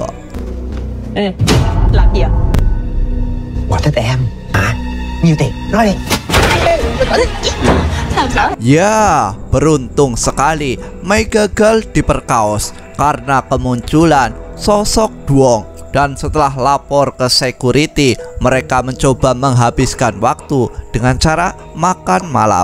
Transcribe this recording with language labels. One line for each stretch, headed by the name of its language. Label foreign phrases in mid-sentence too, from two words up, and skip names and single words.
Vietnamese: Làm gì ạ? Quà Tết em hả? Nhiêu tiền? Nói đi.
Indonesian: ya beruntung sekali Mai gagal diperkaos karena kemunculan sosok Duong. Dan setelah lapor ke security, mereka mencoba menghabiskan waktu dengan cara makan malam.